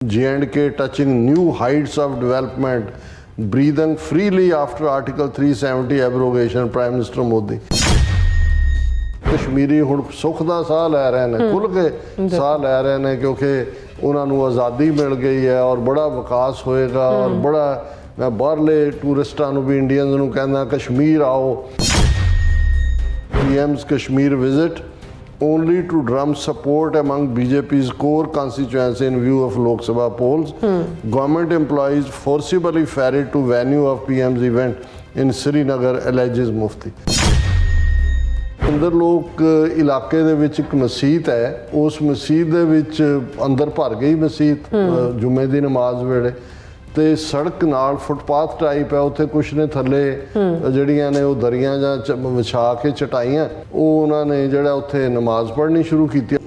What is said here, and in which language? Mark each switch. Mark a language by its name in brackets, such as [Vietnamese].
[English] J&K touching new heights of development, breathing freely after Article 370 abrogation, Prime Minister Modi. [Punjabi] Kashmiri ਹੁਣ ਸੁੱਖ ਦਾ ਸਾਹ ਲੈ ਰਹੇ ਨੇ, ਖੁੱਲ੍ਹ ਕੇ ਸਾਹ ਲੈ ਰਹੇ ਨੇ ਕਿਉਂਕਿ ਉਹਨਾਂ ਨੂੰ ਆਜ਼ਾਦੀ ਮਿਲ ਗਈ ਹੈ ਔਰ ਬੜਾ ਵਿਕਾਸ ਹੋਏਗਾ ਔਰ ਬੜਾ ਮੈਂ ਬਾਹਰਲੇ ਟੂਰਿਸਟਾਂ ਨੂੰ ਵੀ ਇੰਡੀਅਨਸ ਨੂੰ ਕਹਿੰਦਾ ਕਸ਼ਮੀਰ ਆਓ। [English] PM's Kashmir visit only to drum support among BJP's core constituency in view of Lok Sabha polls. Government employees forcibly ferried to venue of PM's event in Srinagar, alleges Mufti. [Punjabi] ਅੰਦਰ ਲੋਕ ਇਲਾਕੇ ਦੇ ਵਿੱਚ ਇੱਕ ਮਸਜਿਦ ਹੈ, ਉਸ ਮਸਜਿਦ ਦੇ ਵਿੱਚ ਅੰਦਰ ਭਰ ਗਈ ਮਸਜਿਦ ਜੁਮੇ ਦੀ ਨਮਾਜ਼ ਵੇਲੇ ਤੇ ਸੜਕ ਨਾਲ ਫੁੱਟਪਾਥ ਟਾਈਪ ਹੈ, ਉੱਥੇ ਕੁਛ ਨੇ ਥੱਲੇ ਜਿਹੜੀਆਂ ਨੇ ਉਹ ਦਰੀਆਂ ਜਾਂ ਵਿਛਾ ਕੇ ਚਟਾਈਆਂ, ਉਹ ਉਹਨਾਂ ਨੇ ਜਿਹੜਾ ਉੱਥੇ ਨਮਾਜ਼ ਪੜ੍ਹਨੀ ਸ਼ੁਰੂ ਕੀਤੀ।